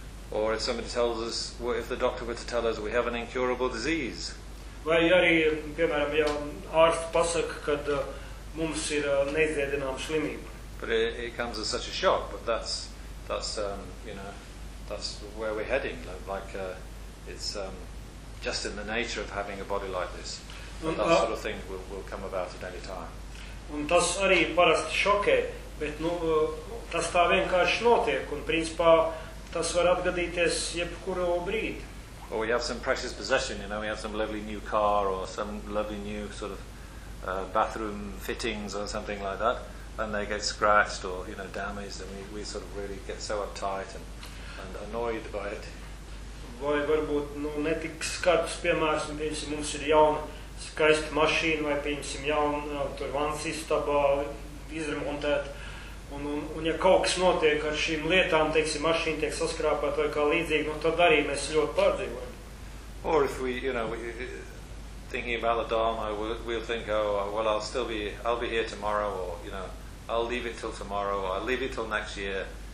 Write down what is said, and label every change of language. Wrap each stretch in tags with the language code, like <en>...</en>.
<en>Or if somebody tells us, well, if the doctor were to tell us we have an incurable disease.</en> <lv>Vai arī, piemēram, ja ārsts pasaka, kad mums ir neizdiedināma slimība.</lv> <en>But it comes as such a shock, but that's you know, that's where we're heading, like it's just in the nature of having a body like this. But that sort of thing will come about at any time.</en> <lv>Un tas arī parasti šokē, bet nu, tas tā vienkārši notiek, un principā tas var atgadīties jebkuru brīdi.</lv> <en>Or we have some precious possession, you know, we have some lovely new car or some lovely new sort of bathroom fittings or something like that, and they get scratched or, you know, damaged, and we sort of really get so uptight and annoyed by it.</en> <lv>Vai varbūt, nu, netik skarbs piemērs, un piemēram, mums ir jauna skaista mašīna, vai piemēram, jauna tur vansistabā izremontēt. Un ja kaut kas notiek ar šīm lietām, teiksim, mašīna tiek saskrāpēta vai kā līdzīgi, nu, tad arī mēs ļoti pārdzīvojam.</lv> <en>Or if we, you know, thinking about the dharma, we'll think, oh, well, I'll be here tomorrow, or, you know, I'll leave it till tomorrow, or I'll leave it till next year.</en>